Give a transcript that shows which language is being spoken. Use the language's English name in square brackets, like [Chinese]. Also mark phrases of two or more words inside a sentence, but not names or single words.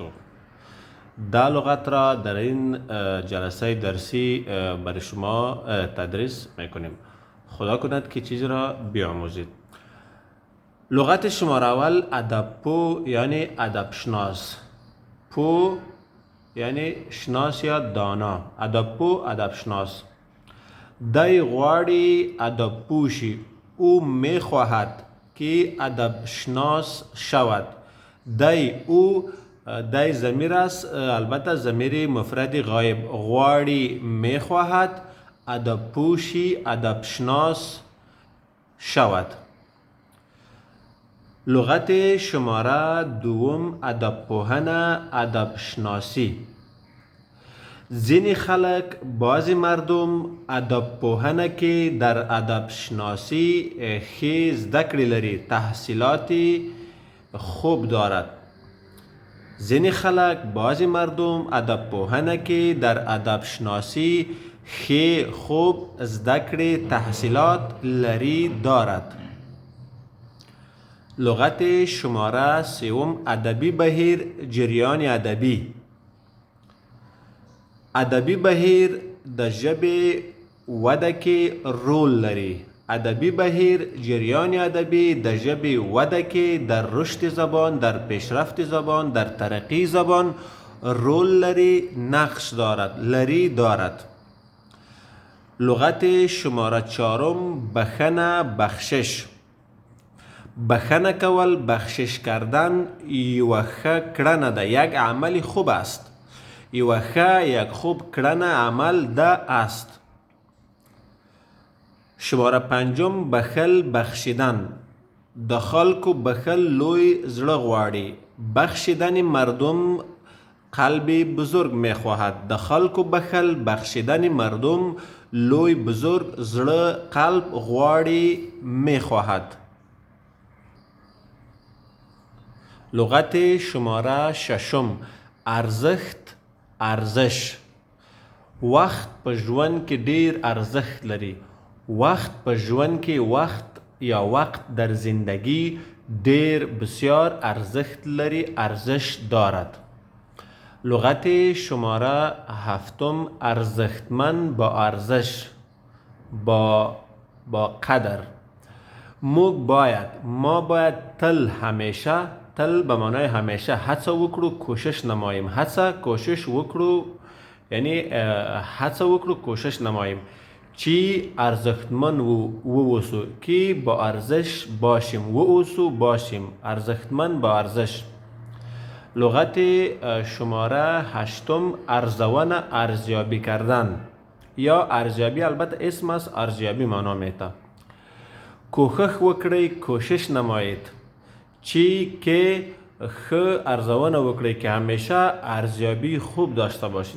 [Persian] ده لغت را در این جلسه درسی برای شما تدریس میکنیم. خدا کند که چیزی را بیاموزید. لغت شماره اول ادب یعنی ادب شناس. پو یعنی شناس یا دانا. ادب شناس. [Pashto] دای غواړي ادب پوشی، [Persian] او میخواهد که ادب شناس شود. دای ضمیر است، البته ضمیر مفرد غایب. غواړي میخواهد [Pashto] ادب پوشی، [Persian] ادب شناس شود. لغت شماره دوم [Pashto] ادب پوهنه، [Persian] ادب شناسی. بعضی مردم [Pashto] ادب پوهنه [Persian] که در ادب شناسی [Pashto] ښه زده کړې لري، [Persian] تحصیلات خوب دارد. بعضی مردم [Pashto] ادب پوهنه [Persian] که در ادب شناسی خوب [Pashto] زده کړې [Persian] تحصیلات لري دارد. لغت شماره سوم [Pashto] ادبی بهیر، [Persian] جریان ادبی. [Pashto] ادبی بهیر د ژبې وده کې رول لري. ادبی بهیر، [Persian] جریان ادبی [Pashto] د ژبې وده کې [Persian] در رشد زبان، در پیشرفت زبان، در ترقی زبان [Pashto] رول لري، [Persian] نقش دارد. لغت شماره چهارم بخنه، بخشش. [Pashto] بخنه کول، [Persian] بخشش کردن [Pashto] یوه ښه کړنه ده، [Persian] یک عمل خوب است. یک خوب کړنه عمل ده است. شماره پنجم بخل، بخشیدن. [Pashto] د خلکو بخل لوی زړه غواړي. [Persian] بخشیدن مردم قلب بزرگ میخواهد. [Pashto] د خلکو بخل، [Persian] بخشیدن مردم [Pashto] لوی بزرگ زړه قلب غواړي میخواهد. [Persian] لغت شماره ششم ارزښت، ارزش. [Pashto] وخت په ژوند کې ډیر ارزښت لري. وقت په ژوند کې [Persian] وقت در زندگی [Pashto] ډیر بسیار ارزښت لري، [Persian] ارزش دارد. لغت شماره هفتم ارزښتمند، با ارزش، با قدر. ما باید تل به معنای همیشه [Pashto] هڅه وکړو، [Persian] کوشش نماییم. [Pashto] کوشش وکړو یعنی هڅه وکړو، [Persian] کوشش نماییم [Pashto] چې ارزښتمن واوسو، [Persian] که با ارزش باشیم. باشیم ارزښتمن، با ارزش. لغت شماره هشتم ارزونه، ارزیابی کردن یا ارزیابی، البته اسم است، ارزیابی معنا میده. [Pashto] کوښښ وکړئ، [Persian] کوشش نمایید که [Pashto] ارزونه وکړی [Persian] که همیشه ارزیابی خوب داشته باشید.